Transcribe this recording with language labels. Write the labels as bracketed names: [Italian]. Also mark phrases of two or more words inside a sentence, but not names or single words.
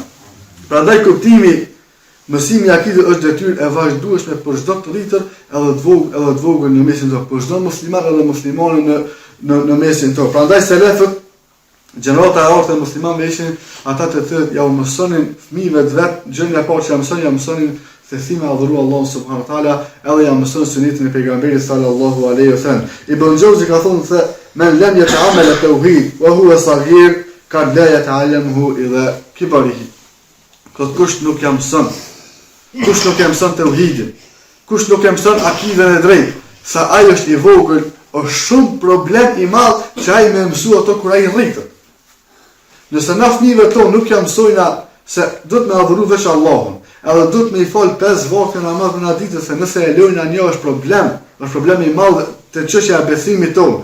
[Albanian] Prandaj kuptimi mësimi i akidit është detyrë e vazhdueshme për çdo të rritër, edhe të vogël në mesin tonë, për çdo musliman edhe muslimanin në mesin tonë. Prandaj selefët, gjenerata e artë e muslimanëve ishin ata të cilët ja u mësonin fëmijëve të vet, gjëra e parë që ja mësonin se si me adhuru Allahun [Arabic] سبحانه وتعالى, [Albanian] edhe ja mësonin sunetin e pejgamberit [Arabic] صلى الله عليه وسلم. Ibn Jauzi [Albanian] ka thonë se [Arabic] من لم يتأمل التوحيد وهو صغير قد لا يتعلمه إلى كباره. [Albanian] Kush nuk jam mëson tauhidin, kush nuk e mëson akiden e drejtë, sa ai është i vogël, është shumë problem i madh që ai më mësu ato kur ai rritet. Nëse na fëmijëve tonë nuk ja mësojna se duhet me adhuru veç Allahun, edhe duhet me i fal 5 vakte namaz në ditë, se nëse e lojna një është problem i madh te çështja e besimit tonë.